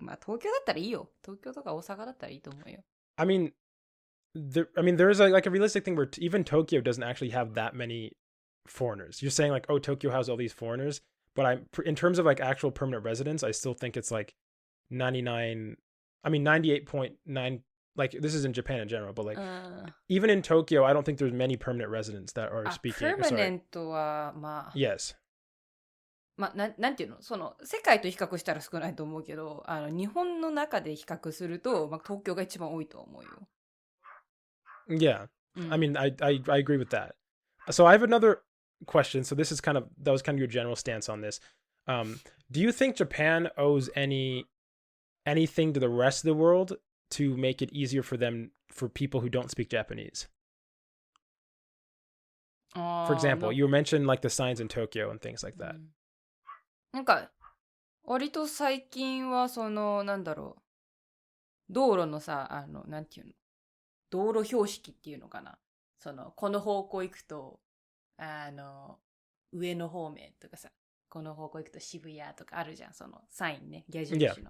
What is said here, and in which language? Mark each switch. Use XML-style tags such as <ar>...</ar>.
<ja>まあ東京だったらいいよ。東京とか大阪だったらいいと思うよ。</ja> <en>I mean, there's like a realistic thing where even Tokyo doesn't actually have that many foreigners. You're saying like, oh, Tokyo has all these foreigners, but in terms of like actual permanent residents, I still think it's like 98.9. Like this is in Japan in general, but like even in Tokyo, I don't think there's many permanent residents that are speaking.</en> <ja>ペーマネントは、</ja> <en>Yes.</en> <ja>なんていうのその、世界と比較したら少ないと思うけど、日本の中で比較すると、東京が一番多いと思うよ。</ja> <en>Yeah. I mean, I agree with that. So I have another question. So this is that was kind of your general stance on this. Do you think Japan owes anything to the rest of the world to make it easier for people who don't speak Japanese? For example, you mentioned like the signs in Tokyo and things like that.</en> <ja>なんか、割と最近はその、道路のさ、なんていうの道路標識っていうのかなその、この方向行くと、上野方面とかさ、この方向行くと渋谷とかあるじゃん、そのサインね、矢印の。</ja>